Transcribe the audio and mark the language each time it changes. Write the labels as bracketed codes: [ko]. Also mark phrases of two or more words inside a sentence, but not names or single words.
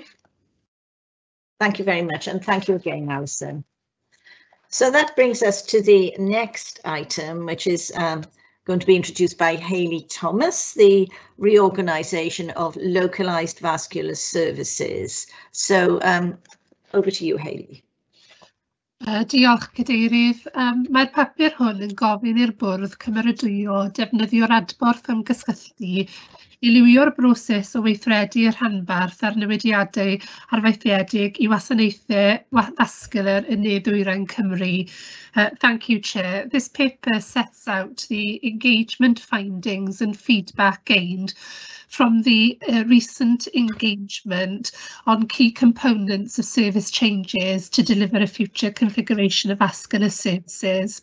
[en] Thank you very much, and thank you again, Alison. So that brings us to the next item, which is going to be introduced by Hayley Thomas, the reorganisation of localised vascular services. So over to you, Hayley. [cy] Diolch, Cadeirydd. Mae'r papur hwn yn gofyn i'r bwrdd cymeradwyo defnyddio'r adborth ymgysylltu i liwio'r broses o weithredu y rhanbarth ar newidiadau arfaethiedig i wasanaethau vascular yn Ne-Ddwyrain Cymru. [en] Thank you, Chair. This paper sets out the engagement findings and feedback gained from the recent engagement on key components of service changes to deliver a future configuration of vascular services.